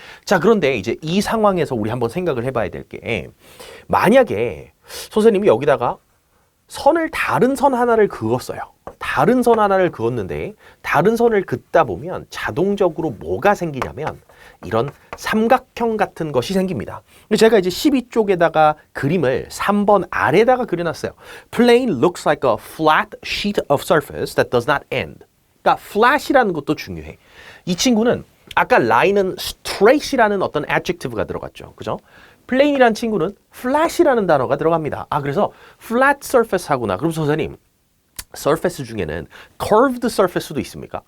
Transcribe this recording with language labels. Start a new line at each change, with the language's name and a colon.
Korean: 자, 그런데 이제 이 상황에서 우리 한번 생각을 해봐야 될 게 만약에 선생님이 여기다가 다른 선 하나를 그었어요. 다른 선 하나를 그었는데 다른 선을 긋다 보면 자동적으로 뭐가 생기냐면 이런 삼각형 같은 것이 생깁니다. 제가 이제 12쪽에다가 그림을 3번 아래다가 그려놨어요.
English: Plane looks like a flat sheet of surface that does not end.
Korean: 그러니까 flat이라는 것도 중요해. 이 친구는 아까 line은 straight이라는 어떤 adjective가 들어갔죠. 그죠? plane이라는 친구는 flat이라는 단어가 들어갑니다. 그래서 flat surface 하구나. 그럼 선생님, surface 중에는 curved surface도 있습니까?